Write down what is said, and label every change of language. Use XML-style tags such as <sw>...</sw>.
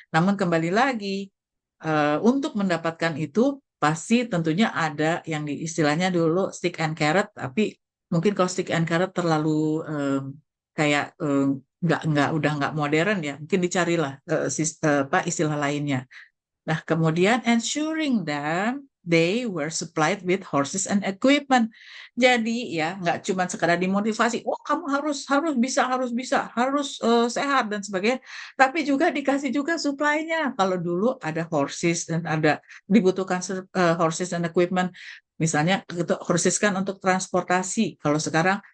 <id>Namun kembali lagi, untuk mendapatkan itu, pasti tentunya ada yang istilahnya dulu</id> <en>stick and carrot,</en> <id>tapi mungkin kalau stick and carrot terlalu kayak udah nggak modern ya, mungkin dicarilah apa istilah lainnya. Nah, kemudian</id> <en>ensuring them they were supplied with horses and equipment.</en> <id>Jadi ya nggak cuma sekadar dimotivasi, oh kamu harus bisa, harus sehat dan sebagainya, tapi juga dikasih juga supply-nya. Kalau dulu ada horses dan ada dibutuhkan</id> <en>horses and equipment,</en> <id>misalnya horses kan untuk transportasi. Kalau sekarang</id>